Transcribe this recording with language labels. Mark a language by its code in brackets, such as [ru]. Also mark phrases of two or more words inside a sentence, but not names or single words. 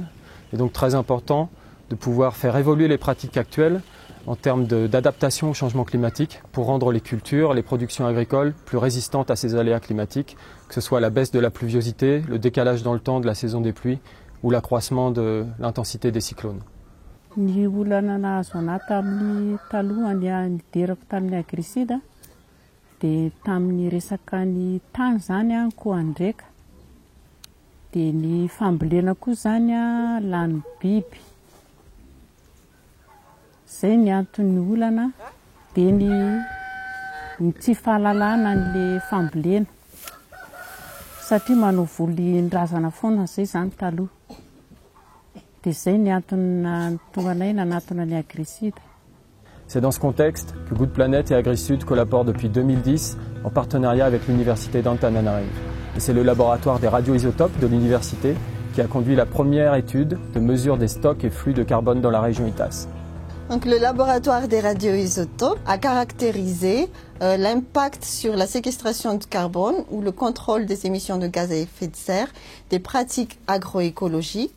[fr] Il est donc très important de pouvoir faire évoluer les pratiques actuelles en termes d'adaptation au changement climatique pour rendre les cultures, les productions agricoles plus résistantes à ces aléas climatiques, que ce soit la baisse de la pluviosité, le décalage dans le temps de la saison des pluies ou l'accroissement de l'intensité des cyclones. [mg] Ny olana nahazo anahy tamin'ny taloha niderako tamin'ny AgriSud dia tamin'ny resaka ny tany zany koa andraika dia ny fambolena koa zany lany biby. Zay ny antony olana dia ny tsy fahalalana an'ilay fambolena satria manao voly-ndrazana foana zay zany taloha. Dia zay ny antony tonga anay nanatona ny AgriSud. [fr] C'est dans ce contexte que Good Planet et AgriSud collaborent depuis 2010 en partenariat avec l'université d'Antananarivo. Et c'est le laboratoire des radioisotopes de l'université qui a conduit la première étude de mesure des stocks et flux de carbone dans la région Itas. Donc, le laboratoire des radioisotopes a caractérisé l'impact sur la séquestration de carbone ou le contrôle des émissions de gaz à effet de serre des pratiques agroécologiques.